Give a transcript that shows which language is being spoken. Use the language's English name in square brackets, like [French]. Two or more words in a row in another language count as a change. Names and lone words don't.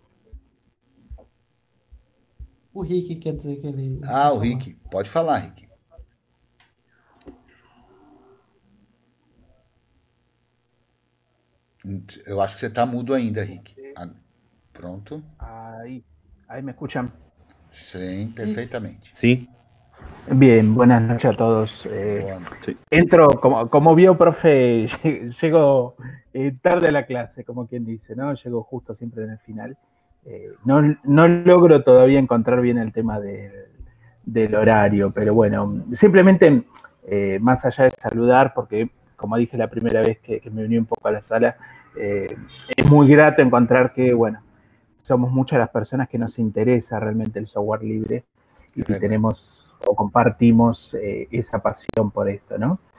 [Portuguese] O Rick quer dizer que ele... Ah, o Rick. Pode falar, Rick. Eu acho que você está mudo ainda, Rick. Pronto. [Spanish] Ahí me escuchan. [Portuguese] Sim, perfeitamente. Sim. [Spanish] Bien, buenas noches a todos. [Portuguese] Boa noite. [Spanish] Entro, como vio, profe, llego tarde a la clase, como quien dice, ¿no? Llego justo siempre en el final. No logro todavía encontrar bien el tema del horario, pero bueno, simplemente más allá de saludar, porque como dije la primera vez que me uní un poco a la sala, es muy grato encontrar que, bueno, somos muchas las personas que nos interesa realmente el software libre y tenemos o compartimos esa pasión por esto, ¿no?